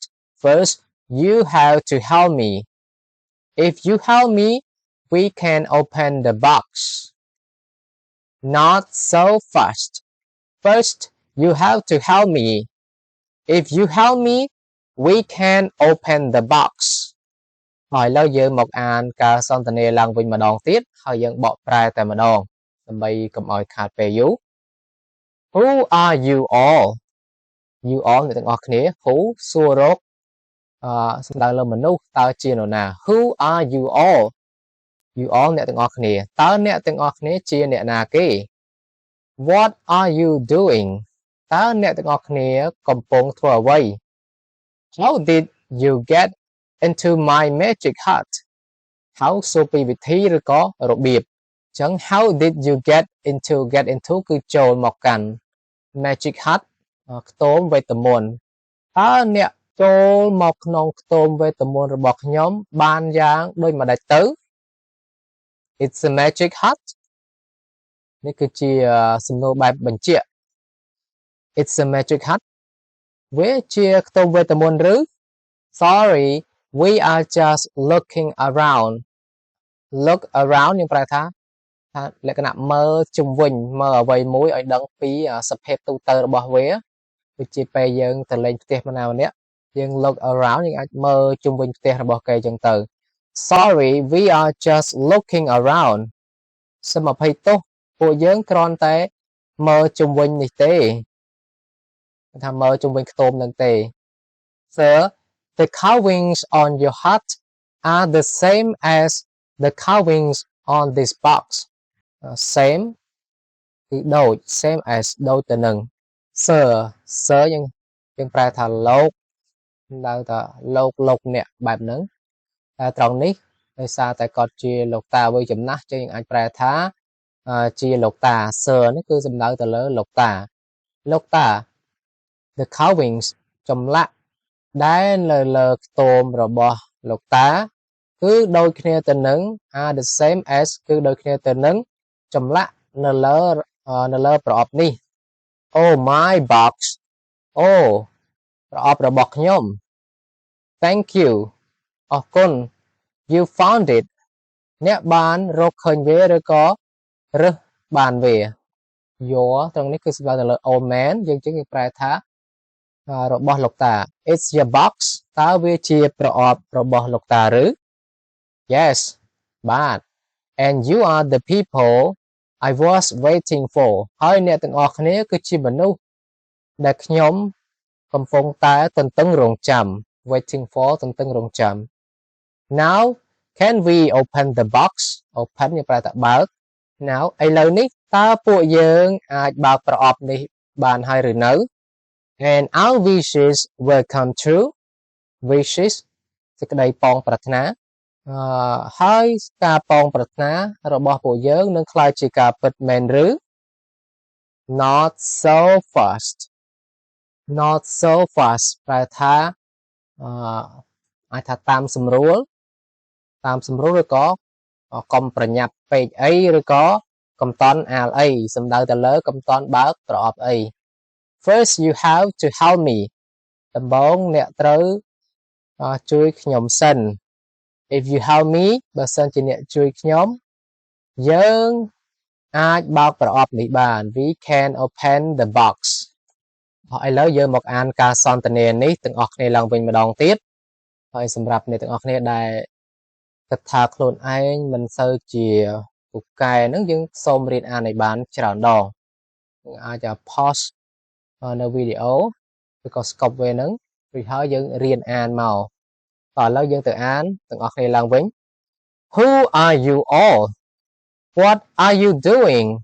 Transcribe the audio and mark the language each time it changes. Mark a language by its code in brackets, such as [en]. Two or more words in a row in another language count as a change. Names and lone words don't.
[en] First, you have to help me. If you help me, we can open the box. Not so fast. First, you have to help me. If you help me, we can open the box. [km] ហើយឥឡូវយើងមកអានការសន្ទនាឡើងវិញម្ដងទៀតហើយយើងបកប្រែតែម្ដងដើម្បីកុំឲ្យខាតពេលយូរ [en] Who are you all? You all [km] អ្នកទាំងអស់គ្នា Who សួររកសំដៅលើមនុស្សតើជានរណា [en] Who are you all? You all [km] អ្នកទាំងអស់គ្នាតើអ្នកទាំងអស់គ្នាជាអ្នកណាគេ [en] What are you doing? [km] តើអ្នកទាំងអស់គ្នាកំពុងធ្វើអ្វី [en] How did you get into my magic hut? [km] How សួរពីវិធីឬក៏របៀបចឹង [en] How did you get into [km] គឺចូលមកកាន់ [en] Magic Hut [km] ខ្ទមវេទមន្តតើអ្នកចូលមកក្នុងខ្ទមវេទមន្តរបស់ខ្ញុំបានយ៉ាងដូចម្ដេចទៅ [en] It's a magic hut [km] នេះគឺជាសំណួរ បែបបញ្ជាក់ [en] It's a magic hut [km] វាជាខ្ទមវេទមន្តឬ [en] Sorry we are just looking around Look around [km] យើងប្រែថាលក្ខណៈមើល ជុំវិញមើលអ្វីមួយឲ្យដឹងពីសភាពទូទៅរបស់វាដូចជាពេលយើងទៅលេង ផ្ទះណាម្នាក់យើង [en] look around [km] យើងអាចមើលជុំវិញផ្ទះរបស់គេចឹងទៅ [en] Sorry we are just looking around [km] សូមអភ័យទោសពួកយើងគ្រាន់តែមើលជុំវិញនេះទេថាមើលជុំវិញខ្ទមនឹងទេ [en] Sir the carvings on your hut are the same as the carvings on this box same [km] គឺដូច [en] same as [km] ដូចទៅនឹង [en] sir sir [km] យើងប្រែថាលោកដៅថាលោកអ្នកបែបហ្នឹងតែត្រង់នេះដោយសារតែគាត់ជាលោកតាវ័យចំណាស់ចឹងយើងអាចប្រែថាជាលោកតា sir នេះគឺសំដៅទៅលើលោកតា [en] the carvings [km] ចម្លាក់ដែលនៅលើខ្ទមរបស់លោកតាគឺដូចគ្នាទៅនឹង [en] are the same as [km] គឺដូចគ្នាទៅនឹងចម្លាក់នៅលើប្រអប់នេះ [en] oh my box [km] អូប្រអប់របស់ខ្ញុំ [en] thank you [km] អរ គុណ [en] you found it [km] អ្នកបានរកឃើញវាឬក៏រើសបានវា your ត្រង់នេះគឺសំដៅទៅលើ [en] old man [km] យើងប្រែថារបស់លោកតា [en] it's your box [km] តើវា ជាប្រអប់របស់លោកតាឬ yes បាទ [en] and you are the people I was waiting for [km] ហើយអ្នកទាំងអស់គ្នា គឺជាមនុស្សដែលខ្ញុំកំពុងតែទន្ទឹងរង់ចាំ [en] waiting for [km] ទន្ទឹងរង់ចាំ [en] now can we open the box [km] open យើងប្រែថាបើក now ឥឡូវនេះតើពួកយើងអាចបើកប្រអប់នេះបានហើយឬនៅ [en] and our wishes will come true [km] wishes សេចក្តីប៉ងប្រាថ្នាហើយការប៉ងប្រាថ្នារបស់ពួកយើងនឹងក្លាយជាការពិតមែនឬ [en] not so fast [km] ប្រែថាអាចថាតាមសម្រួលឬក៏កុំប្រញាប់ពេកអីឬក៏កំតន់អាលអីសំដៅទៅលើកំតន់បើកប្រអប់អី [en] first you have to help me [km] ដំបូងអ្នកត្រូវជួយខ្ញុំសិន [en] if you help me [km] បើសិនជាអ្នកជួយខ្ញុំយើងអាចបើកប្រអប់នេះបាន we [en] can open the box [km] ឥឡូវយើងមកអានការសន្ទនានេះទាំងអស់គ្នាឡើងវិញម្ដងទៀតហើយសម្រាប់អ្នកទាំងអស់គ្នាដែលគិតថាខ្លួនឯងមិនសូវជាពូកែហ្នឹងយើងសូមរៀនអានឲ្យបានច្រើនដងអាច pause នៅវីដេអូឬក៏ stop វាហ្នឹងរួចហើយយើងរៀនអានមកតោះឥឡូវយើងទៅអានទាំងអស់គ្នាឡើងវិញ [en] Who are you all What are you doing